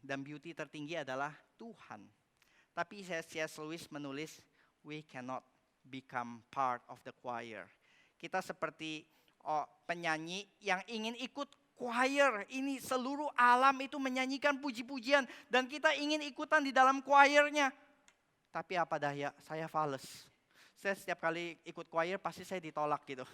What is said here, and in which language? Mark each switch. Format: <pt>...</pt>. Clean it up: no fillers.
<id>Dan beauty tertinggi adalah Tuhan. Tapi C.S.</id> <en>Lewis menulis, we cannot become part of the choir.</en> <id>Kita seperti penyanyi yang ingin ikut choir. Ini seluruh alam itu menyanyikan puji-pujian. Dan kita ingin ikutan di dalam choirnya. Tapi apa daya, saya fales. Saya setiap kali ikut choir pasti saya ditolak gitu.</id>